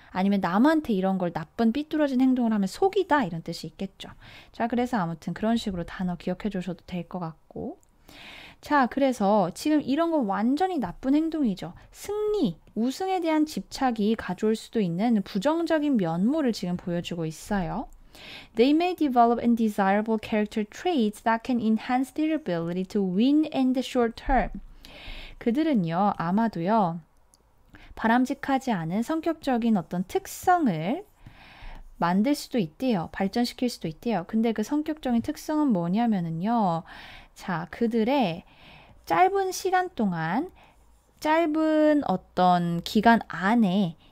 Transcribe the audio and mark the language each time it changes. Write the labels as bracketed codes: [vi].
[ko] 아니면 남한테 이런 걸 나쁜 삐뚤어진 행동을 하면 속이다 이런 뜻이 있겠죠. 자, 그래서 아무튼 그런 식으로 단어 기억해 주셔도 될 것 같고 자, 그래서 지금 이런 건 완전히 나쁜 행동이죠. 승리, 우승에 대한 집착이 가져올 수도 있는 부정적인 면모를 지금 보여주고 있어요. [en] They may develop undesirable character traits that can enhance their ability to win in the short term. [ko] 그들은요, 아마도요, 바람직하지 않은 성격적인 어떤 특성을 만들 수도 있대요. 발전시킬 수도 있대요. 근데 그 성격적인 특성은 뭐냐면은요. 자, 그들의 짧은 시간 동안 짧은 어떤 기간 안에